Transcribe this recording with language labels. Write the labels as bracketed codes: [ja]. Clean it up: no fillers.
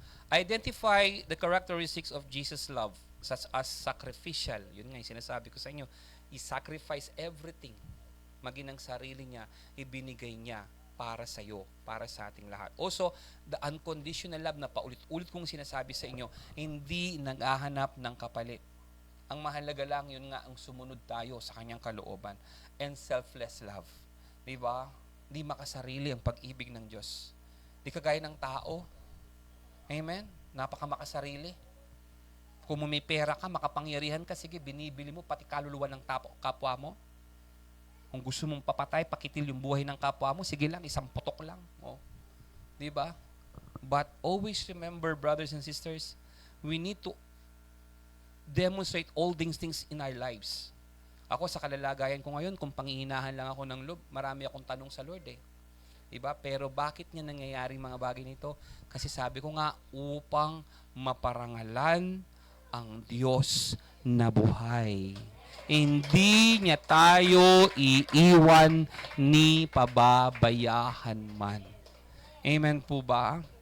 [en] Identify the characteristics of Jesus' love such as sacrificial. [tl] Yun nga yung sinasabi ko sa inyo. I-sacrifice everything. Maging ang sarili niya, ibinigay niya para sa iyo, para sa ating lahat. [en] Also, the unconditional love [tl] na paulit-ulit kong sinasabi sa inyo, hindi naghahanap ng kapalit. Ang mahalaga lang yun nga ang sumunod tayo sa kanyang kalooban. [en] And selfless love. [tl] Diba? Di makasarili ang pag-ibig ng Diyos. Di kagaya ng tao. Amen? Napakamakasarili. Kung may pera ka, makapangyarihan ka, sige, binibili mo pati kaluluwa ng kapwa mo. Kung gusto mong papatay, pakitil yung buhay ng kapwa mo, sige lang, isang putok lang. Oh. Diba? [en] But always remember, brothers and sisters, we need to demonstrate all these things in our lives. [tl] Ako sa kalalagayan ko ngayon, kung pangihinahan lang ako ng loob, marami akong tanong sa Lord eh. Diba? Pero bakit niya nangyayari mga bagay nito? Kasi sabi ko nga, upang maparangalan ang Diyos na buhay. Hindi niya tayo iiwan ni pababayahan man. Amen po ba?